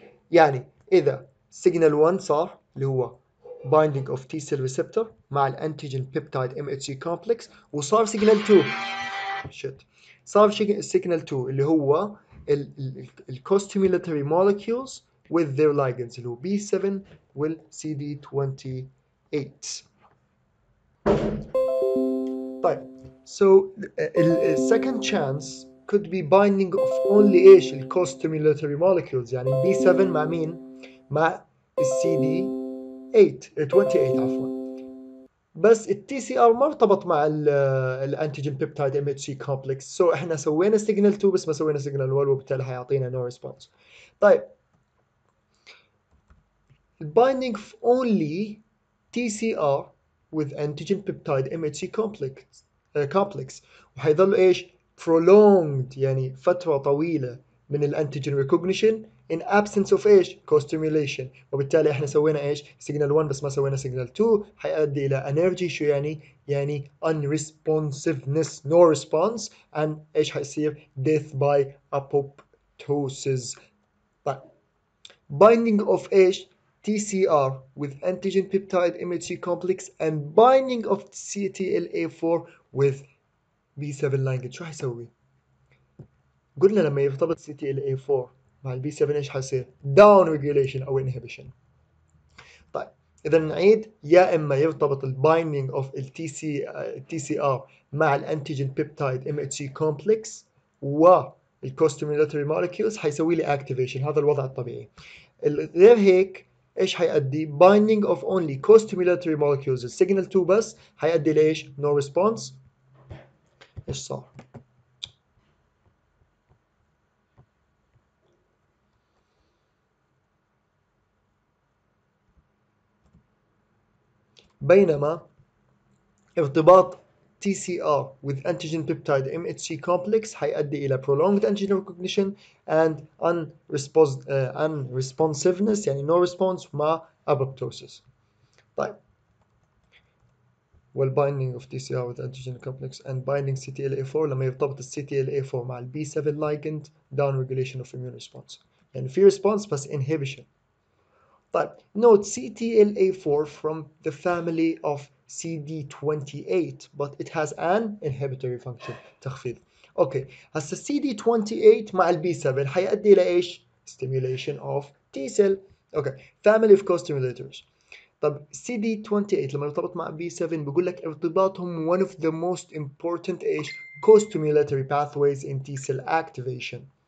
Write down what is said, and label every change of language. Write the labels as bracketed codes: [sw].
[ar] يعني إذا سيجنال 1 صار اللي هو [en] binding of T cell receptor [ar] مع الانتيجين peptide MHC complex، وصار سيجنال 2 صار سيجنال 2 اللي هو ال [en] co-stimulatory molecules with their ligands [ar] اللي هو B7 وال CD28. [en] طيب so the second chance could be binding of only ايش؟ ال co-stimulatory molecules، [ar] يعني ال B7 مع مين؟ مع ال CD28 عفوا. بس التي سي ار ما ارتبط مع الانتيجين بيبتايد ام اتش سي كومبلكس، سو احنا سوينا سيجنال 2 بس ما سوينا سيجنال 1 وبالتالي حيعطينا نو ريسبونس. [en] طيب binding only TCR with antigen peptide MHC complex [ar] وحيظل ايش؟ [en] prolonged [ar] يعني فترة طويلة من الانتيجين [en] recognition in absence of ايش co-stimulation. [ar] وبالتالي احنا سوينا ايش signal 1 بس ما سوينا signal 2 حيؤدي الى energy شو يعني [en] unresponsiveness no response [ar] and ايش حيصير [en] death by apoptosis. [ar] طيب binding of ايش [en] TCR with antigen peptide MHC complex and binding of CTLA4 with B7 ligand [ar] شو حيسوي؟ قلنا لما يرتبط CTLA4 مع البي 7 ايش حيصير؟ داون ريجوليشن او انهبيشن. طيب اذا نعيد يا اما يرتبط البايندينج اوف التي سي ار مع الانتيجين بيبتايد ام اتش سي كومبلكس والكوستيمولاتوري مولكيولز حيسوي لي اكتيفيشن. هذا الوضع الطبيعي. غير هيك ايش حيؤدي؟ بايندينج اوف اونلي كوستيمولاتوري مولكيولز السيجنال 2 بس حيؤدي ليش؟ نو ريسبونس. ايش صار؟ بينما ارتباط [en] TCR with antigen peptide MHC complex [ar] حيؤدي إلى [en] prolonged antigen recognition and unresponsiveness يعني no response مع apoptosis. طيب والbinding of TCR with antigen complex and binding CTLA4 [ar] لما يرتبط [en] ال CTLA4 مع ال B7 ligand down regulation of immune response [ar] يعني في [en] response بس inhibition. طيب note CTLA4 from the family of CD28 but it has an inhibitory function [ar] تخفيض. اوكي هسه CD28 مع البي 7 حيؤدي الى ايش؟ [en] stimulation of T cell. Okay family of co-stimulators. طب CD28 [ar] لما يرتبط مع [en] B7 [ar] بيقول لك ارتباطهم [en] one of the most important ايش؟ co-stimulatory pathways in T cell activation.